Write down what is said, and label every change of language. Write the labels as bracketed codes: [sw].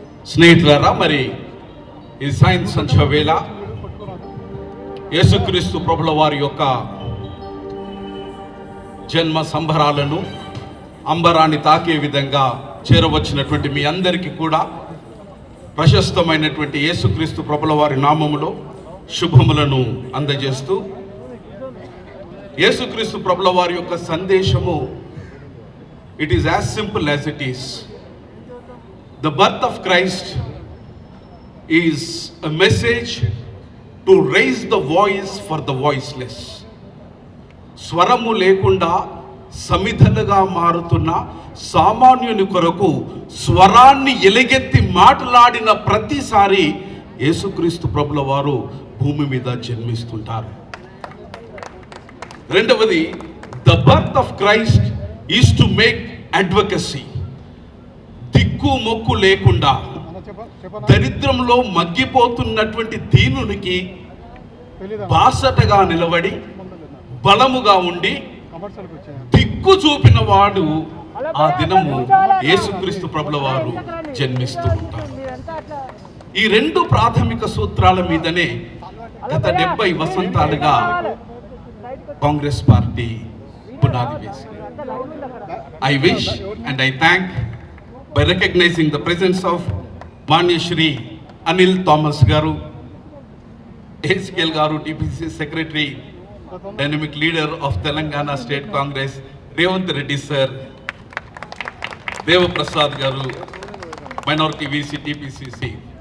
[te] స్నేహితులారా, మరి ఈ సాయంత్రం సంధ్య వేళ యేసుక్రీస్తు ప్రభుల వారి యొక్క జన్మ సంబరాలను అంబరాన్ని తాకే విధంగా చేరవచ్చినటువంటి మీ అందరికీ కూడా ప్రశస్తమైనటువంటి యేసుక్రీస్తు ప్రభుల వారి నామములో శుభములను అందజేస్తూ, యేసుక్రీస్తు ప్రభుల వారి యొక్క సందేశము, [en] It is as simple as it is. The birth of Christ is a message to raise the voice for the voiceless. [te] స్వరము లేకుండా సమిధలుగా మారుతున్న సామాన్యుని కొరకు స్వరాన్ని ఎలుగెత్తి మాట్లాడిన ప్రతిసారి యేసుక్రీస్తు ప్రభుల వారు భూమి మీద జన్మిస్తుంటారు. రెండవది, [en] The birth of Christ is to make advocacy. [te] దిక్కు మొక్కు లేకుండా దరిద్రంలో మగ్గిపోతున్నటువంటి దీనునికి బాసటగా నిలబడి బలముగా ఉండి దిక్కు చూపిన వాడు ఆ దినము యేసుక్రీస్తు ప్రభుల వారు జన్మిస్తూ ఉంటారు. ఈ రెండు ప్రాథమిక సూత్రాల మీదనే గత 70 వసంతాలుగా కాంగ్రెస్ పార్టీ పునాది వేసింది. [en] I wish and I thank by recognizing the presence of Manya Shri Anil Thomas Garu, ACL Garu, TPC Secretary, Dynamic Leader of Telangana State Congress, Revanth Reddy Sir, Deva Prasad Garu, Minority VC, TPCC.